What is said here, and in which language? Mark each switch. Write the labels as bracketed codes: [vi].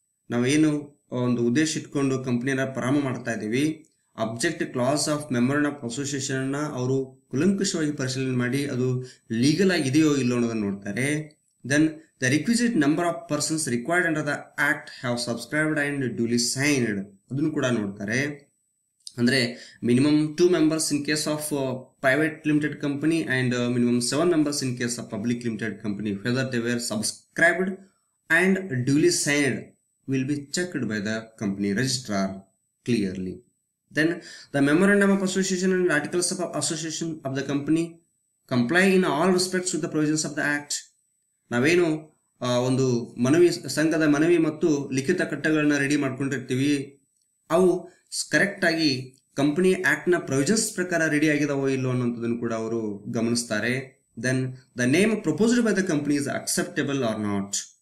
[kn] ನಾವೇನು ಒಂದು ಉದ್ದೇಶ ಇಟ್ಕೊಂಡು ಕಂಪನಿಯನ್ನ ಪ್ರಾರಂಭ ಮಾಡ್ತಾ ಇದ್ದೀವಿ, object class of ಮೆಮೊರನ್ of association ಅನ್ನ ಅವರು ಕುಲಂಕಷವಾಗಿ ಪರಿಶೀಲನೆ ಮಾಡಿ ಅದು ಲೀಗಲ್ ಆಗಿದೆಯೋ ಇಲ್ಲೋ ಅನ್ನೋದನ್ನು ನೋಡ್ತಾರೆ. [en] then the requisite number of persons required under the act have subscribed and duly signed, [kn] ಅದನ್ನು ಕೂಡ ನೋಡ್ತಾರೆ. ಅಂದ್ರೆ [en] Minimum 2 members in case of private limited company and minimum 7 members in case of public limited company, whether they were subscribed and duly signed will be checked by the company registrar clearly. Then the memorandum of association and articles of association of the company comply in all respects with the provisions of the act. [kn] ನಾವೇನು ಒಂದು ಸಂಘದ ಮನವಿ ಮತ್ತು ಲಿಖಿತ ಕಟ್ಟುಗಳನ್ನ ready ಮಾಡ್ಕೊಂಡಿರ್ತೀವಿ, ಅವು correct ಆಗಿ company act ನ ಪ್ರೊವಿಷನ್ಸ್ ಪ್ರಕಾರ ರೆಡಿ ಆಗಿದಾವೋ ಇಲ್ಲೋ ಅನ್ನೋದನ್ನು ಕೂಡ ಅವರು ಗಮನಿಸ್ತಾರೆ. [en] Then the name proposed by the company is acceptable or not.